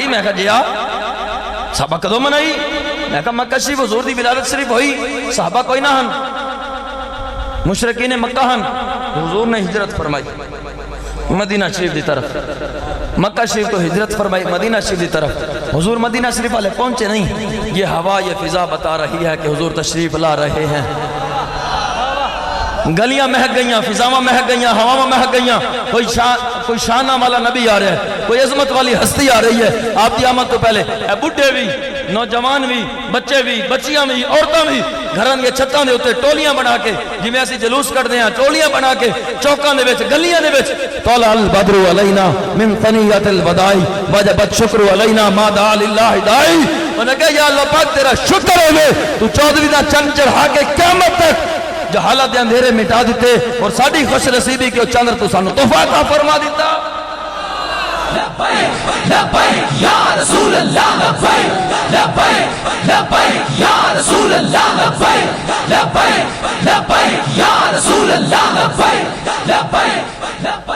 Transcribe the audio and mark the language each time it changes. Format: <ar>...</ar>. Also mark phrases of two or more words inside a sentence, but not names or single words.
<pa>میں کہا جیا صحابہ کدو منائی. میں کہا مکہ شریف حضور دی ولادت شریف ہوئی صحابہ کوئی نہ ہن مشرکین مکہ ہن. حضور نے ہجرت فرمائی مدینہ شریف دی طرف. مکہ شریف تو ہجرت فرمائی مدینہ شریف دی طرف.</pa> <ur>حضور مدینہ شریف والے پہنچے نہیں. یہ ہوا یہ فضا بتا رہی ہے کہ حضور تشریف لا رہے ہیں.</ur> <pa>گلیاں مہک گئیاں فضاواں مہک گئیاں ہواواں مہک گئیاں.</pa> <ur>کوئی شانہ والا نبی آ رہا ہے کوئی عظمت والی ہستی آ رہی ہے.</ur> <pa>آپ کی آمد تو پہلے بڈھے بھی نوجوان بھی بچے بھی بچیاں بھی عورتاں بھی گھران کے چھتاں دے ہوتے ٹولیاں بنا کے جی میں ایسی جلوس کر دیں ٹولیاں بنا کے چوکاں دے وچ گلیاں دے وچ</pa> <ar>طلع البدر علینا من ثنیۃ الوداع وجب الشکر علینا ما دعا للہ داعی.</ar> <pa>انہوں نے کہا یا اللہ پاک تیرا شکر ہوئے تو 14 دا چند چڑھا کے قیامت تک جہالت دے اندھیرے مٹا دیتے اور ساڑھی خوش نصیبی کے چاندر تو سانو تحفہ عطا فرما دیتا.</pa> <ar>لبیک لبیک یا رسول اللہ لبیک لبیک لبیک یا رسول اللہ لبیک لبیک لبیک یا رسول اللہ لبیک لبیک لبیک</ar>